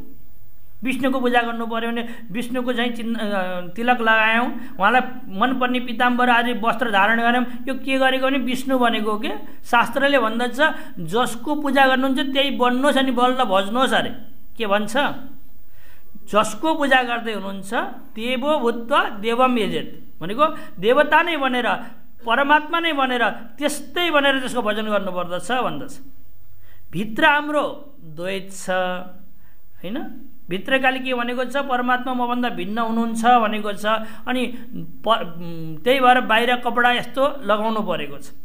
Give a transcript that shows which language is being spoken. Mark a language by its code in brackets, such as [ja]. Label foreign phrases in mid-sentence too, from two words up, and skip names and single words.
[ne] विष्णुको पूजा गर्नु पर्यो भने विष्णुको चाहिँ तिलक लगायौँ, उहाँलाई मनपर्ने पिताम्बर आदि वस्त्र धारण गऱ्यौँ, यो के गरेको भने विष्णु बनेको हो कि। शास्त्रले भन्दछ जसको पूजा गर्नुहुन्छ त्यही बन्नुहोस् अनि बल्ल भज्नुहोस् अरे। के भन्छ? जसको पूजा गर्दै हुनुहुन्छ [sa] देवो भूत्वा देवम यजेत [ne] भनेको देवता नै बनेर परमात्मा नै बनेर त्यस्तै बनेर त्यसको भजन गर्नुपर्दछ भन्दछ। भित्र हाम्रो द्वैत छ होइन। भित्रकाले के भनेको छ परमात्मा मभन्दा भिन्न हुनुहुन्छ भनेको छ। अनि त्यही भएर बाहिर कपडा यस्तो लगाउनु परेको छ।